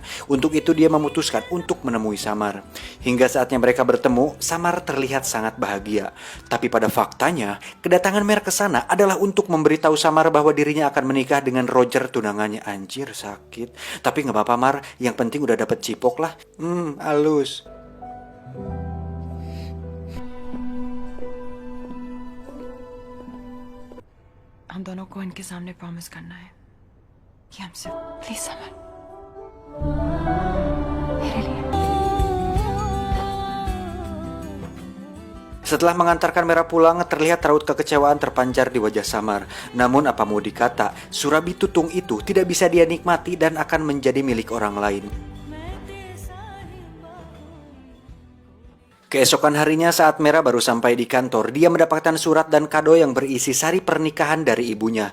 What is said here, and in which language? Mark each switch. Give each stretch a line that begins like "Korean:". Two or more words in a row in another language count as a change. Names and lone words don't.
Indonesian: Untuk itu dia memutuskan untuk menemui Samar. Hingga saatnya mereka bertemu, Samar terlihat sangat bahagia. Tapi pada faktanya, kedatangan Mera ke sana adalah untuk memberitahu Samar bahwa dirinya akan menikah dengan Roger, tunangannya. Anjir, sakit. Tapi gak apa-apa Mar, yang penting udah dapet cipok lah. Halus.
Hindi: हम दोनों को इनके सामने प्रॉमिस करना है कि हम सिर्फ प्लीज समर मेरे लिए.
Indonesian: Setelah mengantarkan Mera pulang, terlihat raut kekecewaan terpancar di wajah Samar. Namun apa mau dikata,
Sundanese: Surabi Tutung
Indonesian: itu tidak bisa dia nikmati dan akan menjadi milik orang lain. Keesokan harinya saat Mera baru sampai di kantor, dia mendapatkan surat dan kado yang berisi sari pernikahan dari ibunya.